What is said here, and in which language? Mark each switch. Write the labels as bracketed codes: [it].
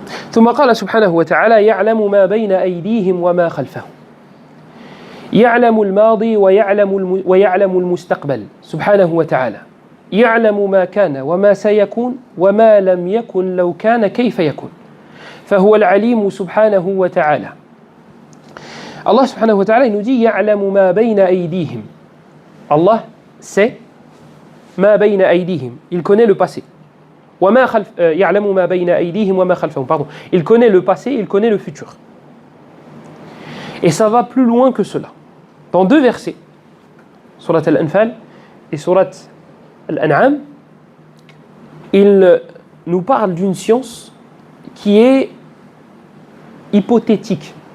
[ar] ثم قال سبحانه وتعالى يعلم ما بين أيديهم وما خلفهم يعلم الماضي ويعلم المستقبل سبحانه وتعالى يعلم ما كان وما سيكون وما لم يكن لو كان كيف يكون فهو العليم سبحانه وتعالى. [fr] Allah subhanahu wa ta'ala il nous dit [ar] يعلم ما بين أيديهم. [fr] Allah sait [ar] ما بين أيديهم, [fr] il connaît le passé. [ar] يعلم ما بين أيديهم وما خلفهم, pardon. [fr] Il connaît le passé, il connaît le futur. Et ça va plus loin que cela. Dans deux versets, Surat Al-Anfal et Surat Al-An'am, il nous parle d'une science qui est hypothétique.